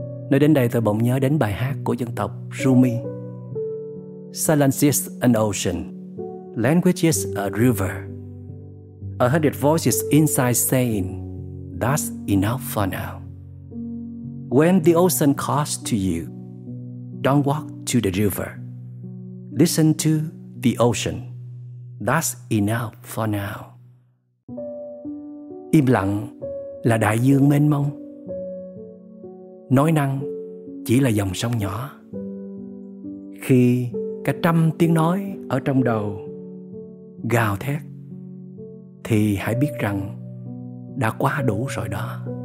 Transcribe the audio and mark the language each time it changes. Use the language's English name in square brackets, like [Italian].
[Vietnamese] Nói đến đây tôi bỗng nhớ đến bài hát của dân tộc Rumi: [English] Silence is an ocean, language is a river, a hundred voices inside saying, that's enough for now. When the ocean calls to you, don't walk to the river, listen to the ocean, that's enough for now. [Vietnamese] Im lặng là đại dương mênh mông, nói năng chỉ là dòng sông nhỏ. Khi cả trăm tiếng nói ở trong đầu gào thét, thì hãy biết rằng đã quá đủ rồi đó.